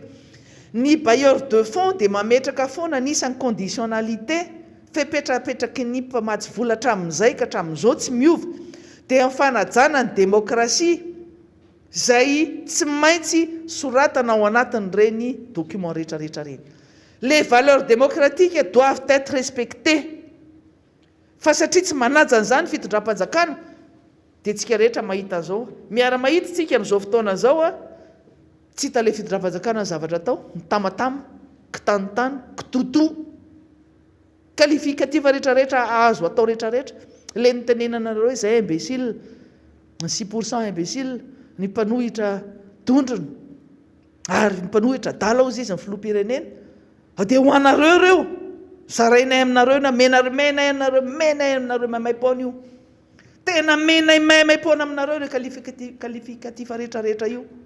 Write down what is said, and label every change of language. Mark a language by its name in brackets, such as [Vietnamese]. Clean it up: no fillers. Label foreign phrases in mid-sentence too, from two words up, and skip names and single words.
[Malagasy] Ny [French] bailleur de fonds [Malagasy] dia mametraka foana anisan'ny conditionnalité, fepetrapetraky ny mpamatsy vola hatramin'izay ka hatramin'izao tsy miova, dia amin'ny fanajana ny demokrasia izay tsy maintsy soratana ao anatin'ireny document rehetrarehetra reny. [French] Les valeurs démocratiques doivent être respectées. [Malagasy] Fa satria tsy manaja an'izany fitondram-panjakana dia tsika rehetra mahita an'izao. Miara mahita tsika amin'izao fotoana izao tsy hita le fidira-panjakana ny zavatra atao mitamatama kitanotany kitoto kalifikativa rehetrarehetra azo atao rehetrarehetra le nitenenanareo izay imbécile ny 6% imbécile ny mpanohitra tondrona ary ny mpanohitra dala ozy izy ny filoham-pirenena dia ho anareo reo zarainay aminareo na menay aminareo mamay-paona io tena menay mamay-paona aminareo re kalifikativa rehetrarehetra io